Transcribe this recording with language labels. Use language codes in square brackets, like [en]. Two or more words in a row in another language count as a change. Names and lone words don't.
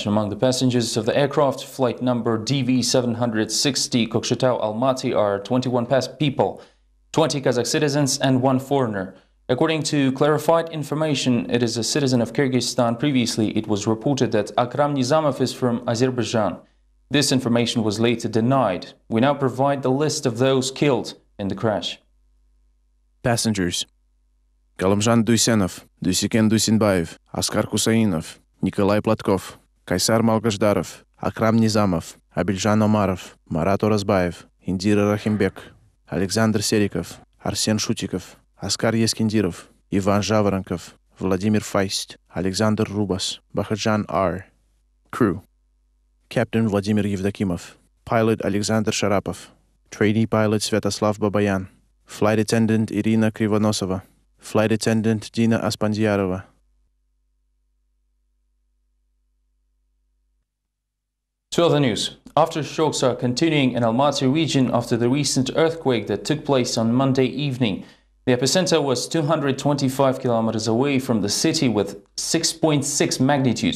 [en] Among the passengers of the aircraft, flight number DV-760 Kokshetau-Almaty are 21 people, 20 Kazakh citizens and 1 foreigner. According to clarified information, it is a citizen of Kyrgyzstan. Previously, it was reported that Akram Nizamov is from Azerbaijan. This information was later denied. We now provide the list of those killed in the crash. Passengers: Kalamjan Duysenov, Duysiken Duysinbaev, Askar Kusainov, Nikolai Platkov, Kaysar Malgazdarov, Akram Nizamov, Abiljan Omarov, Marat Orazbaev, Indira Rahimbek, Alexander Serikov, Arsen Shutikov, Askar Yeskindirov, Ivan Zhavarankov, Vladimir Feist, Alexander Rubas, Bakhadjan R. Crew: Captain Vladimir Yevdokimov, Pilot Alexander Sharapov, Trainee Pilot Svetoslav Babayan, Flight Attendant Irina Krivonosova, Flight Attendant Dina Aspandiarova. To other news. Aftershocks are continuing in Almaty region after the recent earthquake that took place on Monday evening. The epicenter was 225 kilometers away from the city with 6.6 magnitude.